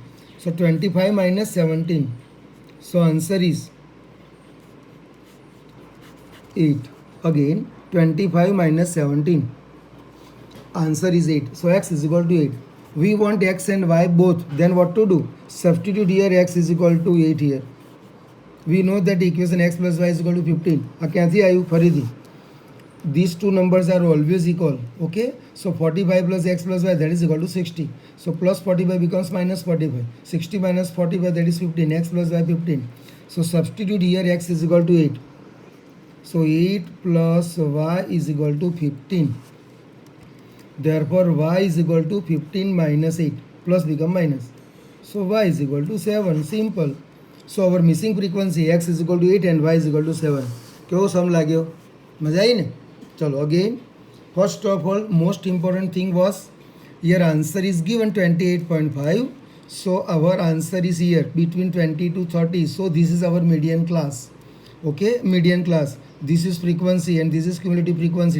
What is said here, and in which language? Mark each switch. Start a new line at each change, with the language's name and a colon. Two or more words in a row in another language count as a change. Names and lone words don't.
English: So 25 minus 17. So answer is 8. Again 25 minus 17. Answer is 8. So x is equal to 8. We want x and y both. Then what to do? Substitute here x is equal to 8 here. We know that equation x plus y is equal to 15.
Gujarati: ક્યાંથી આવ્યું ફરીથી?
English: These two numbers are always equal. Okay, so 45 plus x plus y, that is equal to 60. So plus 45 becomes minus 45. 60 minus 45, that is 15. X plus y 15. So substitute here x is equal to 8. So 8 plus y is equal to 15. Therefore y is equal to 15 minus 8. Plus become minus. So y is equal to 7. Simple. So our missing frequency x is equal to 8 and y is equal to 7.
Gujarati: કેવો સમ लाग्यो? મજા આવી ને? ચલો again.
English: First of all, most important thing was your answer is given 28.5. So our answer is here between 20 to 30. So this is our median class. Okay, median class. This is frequency and this is cumulative frequency.